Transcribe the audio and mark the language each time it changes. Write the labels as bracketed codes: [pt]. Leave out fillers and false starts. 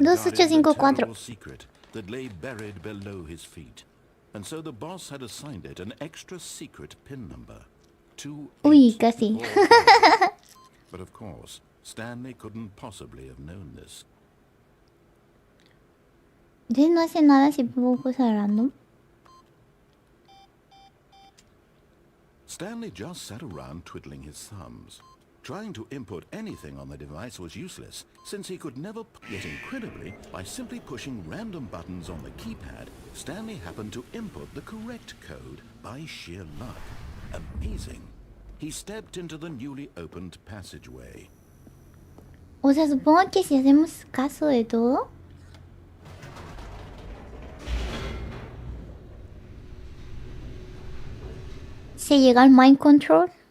[en] 2854. guarded a terrible secret that lay buried below his feet. And so the boss had assigned it an extra secret pin number. [es] Uy, casi. 28845. [en] But of course, Stanley couldn't possibly have known this. [es] Entonces no hace nada si pongo cosas random. [en] Stanley just sat around twiddling his thumbs. Trying to input anything on the device was useless, since he could never... Yet incredibly, by simply pushing random buttons on the keypad, Stanley happened to input the correct code by sheer luck. Amazing. He stepped into the newly opened passageway. [es] O sea, supongo que si hacemos caso de todo... ¿Se llega al mind control?